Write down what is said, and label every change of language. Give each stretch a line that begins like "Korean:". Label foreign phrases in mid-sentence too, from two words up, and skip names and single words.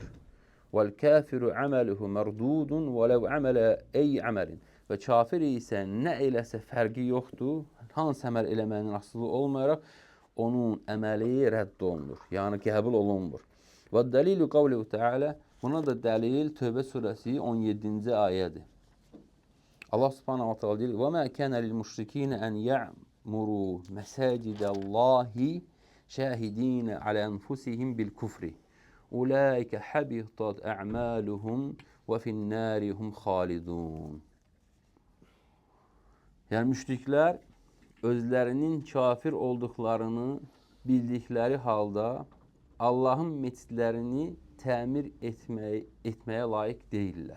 Arabic: والكافر عمله مردود ولو عمل أي عمل.
Azerbaijani: Və kafir isə nə eləsə fərqi yoxdur. Hansı əməl eləməyinin asılı olmayaraq onun əməli rədd olunur. Yəni qəbul olunmur.
Arabic: والدليل قوله تعالى,
Azerbaijani: buna da dəlil Tövbə surəsi 17-ci ayədir.
Arabic: الله سبحانه وتعالى deyir: "وما كان للمشركين أن يعمروا مساجد الله شاهدين على أنفسهم بالكفر. أولئك حبطت أعمالهم وفي النار هم خالدون."
Azerbaijani: Yəni müşriklər özlərinin kafir olduqlarını bildikləri halda Allahın məscidlərini təmir etməyə layiq deyirlər.